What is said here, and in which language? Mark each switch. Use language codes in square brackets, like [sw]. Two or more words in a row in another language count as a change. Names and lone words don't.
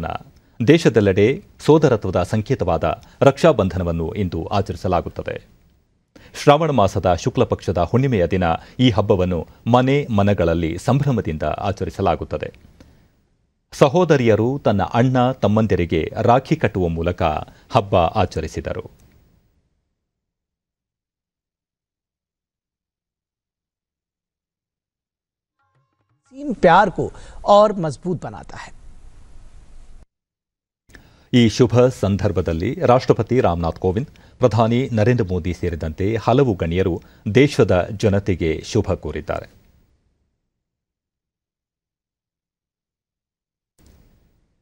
[kn] ದೇಶದೆಲ್ಲೆಡೆ ಸೋದರತ್ವದ ಸಂಕೇತವಾದ ರಕ್ಷಾಬಂಧನವನ್ನು ಇಂದು ಆಚರಿಸಲಾಗುತ್ತದೆ. ಶ್ರಾವಣ ಮಾಸದ ಶುಕ್ಲ ಪಕ್ಷದ ಹುಣ್ಣಿಮೆಯ ದಿನ ಈ ಹಬ್ಬವನ್ನು ಮನೆ ಮನಗಳಲ್ಲಿ ಸಂಭ್ರಮದಿಂದ ಆಚರಿಸಲಾಗುತ್ತದೆ. ಸಹೋದರಿಯರು ತನ್ನ ಅಣ್ಣ ತಮ್ಮಂದಿರಿಗೆ ರಾಖಿ ಕಟ್ಟುವ ಮೂಲಕ ಹಬ್ಬ ಆಚರಿಸಿದರು. [hi] प्यार को और मजबूत बनाता है. [kn] ಈ ಶುಭ ಸಂದರ್ಭದಲ್ಲಿ ರಾಷ್ಟ್ರಪತಿ ರಾಮನಾಥ್ ಕೋವಿಂದ್, ಪ್ರಧಾನಿ ನರೇಂದ್ರ ಮೋದಿ ಸೇರಿದಂತೆ ಹಲವು ಗಣ್ಯರು ದೇಶದ ಜನತೆಗೆ ಶುಭ ಕೋರಿದ್ದಾರೆ.